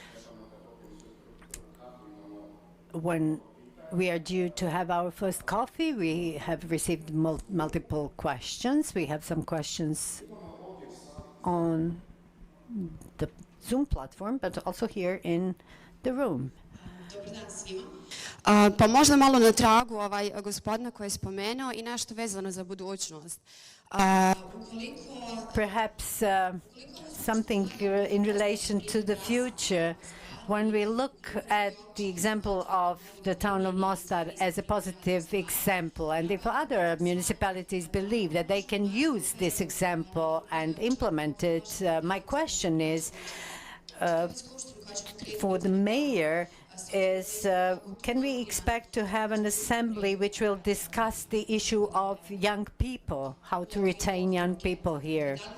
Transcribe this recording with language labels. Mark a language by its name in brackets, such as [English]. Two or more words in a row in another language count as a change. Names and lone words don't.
[English] When we are due to have our first coffee, we have received multiple questions. We have some questions on the Zoom platform, but also here in the room. [Bosnian] Pa možda malo na tragu gospodina koji je spomenuo i nešto vezano za budućnost. [English] Perhaps something in relation to the future. When we look at the example of the town of Mostar as a positive example, and if other municipalities believe that they can use this example and implement it, my question is, for the mayor, is can we expect to have an assembly which will discuss the issue of young people, how to retain young people here?